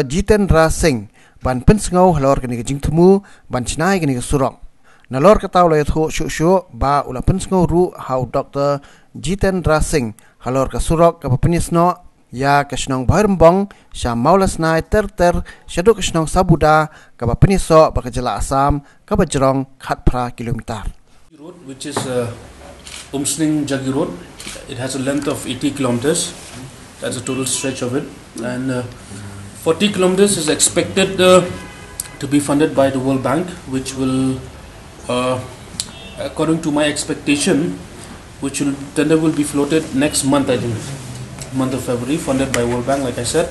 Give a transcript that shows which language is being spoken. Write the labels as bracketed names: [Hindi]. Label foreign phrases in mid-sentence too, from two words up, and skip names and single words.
[Khasi] Jitendra Singh ban pensngau halor kani jing thumu ban chnai kani Surok nalor ka taw la tho shu ba ula pensngau ru hau Dr. Jitendra Singh halor ka Surok ka panisno ya ka Shnong Bharmbong sha maulas nai ter shadu ka Shnong Sabuda ka paniso ba ka jala Assam ka bajrong khat phra kilometer [English] road which is Umsning Jagi road. It has a length of 80 kilometers. That's a total stretch of it, and 40 kilometers is expected to be funded by the World Bank, which will according to my expectation tender will be floated next month, I think month of February, funded by World Bank like I said.